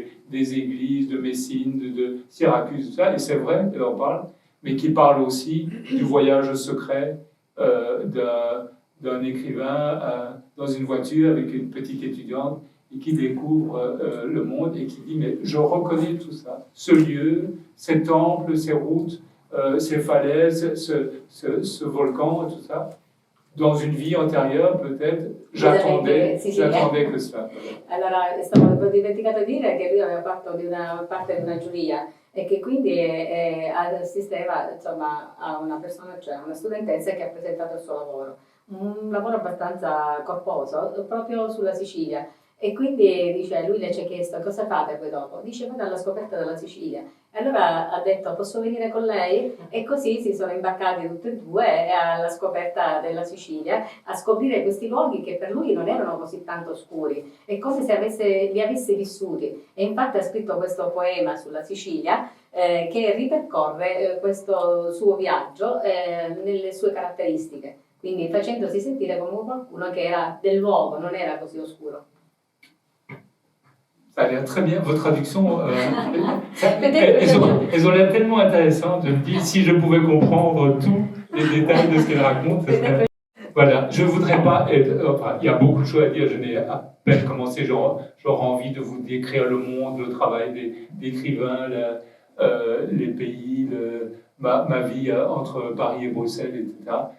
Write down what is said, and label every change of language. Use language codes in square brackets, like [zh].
[fr] des églises, de Messine, de Syracuse, tout ça, et c'est vrai, elle en parle, mais qui parle aussi du voyage secret d'un écrivain dans une voiture avec une petite étudiante et qui découvre le monde et qui dit « mais je reconnais tout ça, ce lieu, ces temples, ces routes, ces falaises, ce volcan, tout ça. Dans une vie antérieure, peut-être, j'attendais que cela. [it] Allora, ho dimenticato di dire che lui aveva fatto parte di una giuria e che quindi assisteva insomma, a una persona, cioè una studentessa che ha presentato il suo lavoro. Un lavoro abbastanza corposo, proprio sulla Sicilia. E quindi dice, lui le ci ha chiesto cosa fate poi dopo? Dice vado alla scoperta della Sicilia. E allora ha detto posso venire con lei? E così si sono imbarcati tutti e due alla scoperta della Sicilia, a scoprire questi luoghi che per lui non erano così tanto oscuri, è come se li avesse vissuti. E infatti ha scritto questo poema sulla Sicilia che ripercorre questo suo viaggio nelle sue caratteristiche, quindi facendosi sentire come qualcuno che era del luogo, non era così oscuro. [fr] Ça a l'air très bien, vos traductions, elles ont l'air tellement intéressantes. Je me dis, si je pouvais comprendre tous les détails de ce qu'elle raconte, ce serait... Voilà, je ne voudrais pas être... Enfin, il y a beaucoup de choses à dire, je n'ai à peine commencé, j'aurais envie de vous décrire le monde, le travail d'écrivains, les pays, ma vie entre Paris et Bruxelles, etc.